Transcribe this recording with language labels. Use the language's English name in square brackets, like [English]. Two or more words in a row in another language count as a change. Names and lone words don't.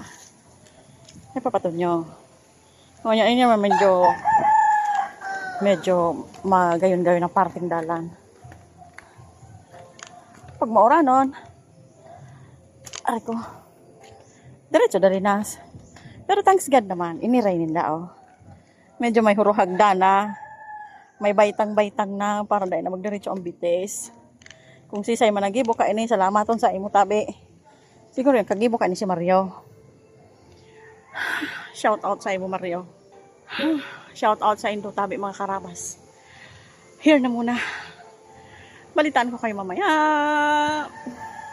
[Bikol] Ay, papaton nyo. Ngayon, ini naman medyo magayon-gayon ang parting dalan. Pag mauranon, aray ko, diretso dari nas. Pero [English] thanks God [Bikol] naman, iniray nila, oh. Medyo may huruhagda na, may baitang-baitang na, para dahil na magdiretso ang bitis. Kung sisay managibo ka ini, salamaton sa imo tabi. Siguro yung kagibo ka ni si Mario. [English] Shout out [Bikol] sa imo, Mario. [English] Shout out [Bikol] sa indo tabi, mga karabas. [Filipino] Here na muna. Balitaan ko kayo mamaya.